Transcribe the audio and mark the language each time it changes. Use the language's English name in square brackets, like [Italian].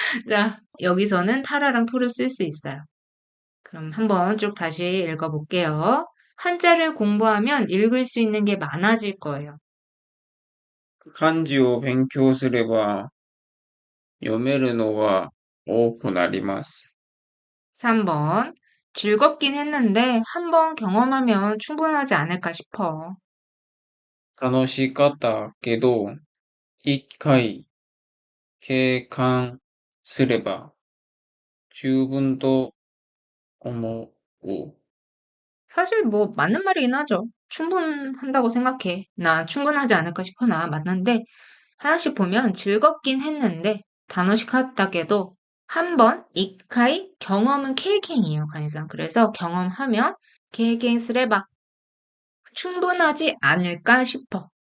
[Korean] 자, 여기서는 타라랑 토를 쓸 수 있어요. 그럼 한번 쭉 다시 읽어볼게요. 한자를 공부하면 읽을 수 있는 게 많아질 거예요. [Japanese] 漢字を勉強すれば読めるのが多くなります。 [Korean] 3번. 즐겁긴 했는데 한번 경험하면 충분하지 않을까 싶어. [Japanese] 楽しかったけど、一回経験すれば十分と思う。 [Korean] 사실 뭐 맞는 말이긴 하죠. 충분한다고 생각해. 나 충분하지 않을까 싶어. 나 맞는데 하나씩 보면 즐겁긴 했는데 단어식 같다게도 한 번, 이카이, 경험은 케이킹이에요, 간이상. 그래서 경험하면 케이킹 쓰레바 충분하지 않을까 싶어.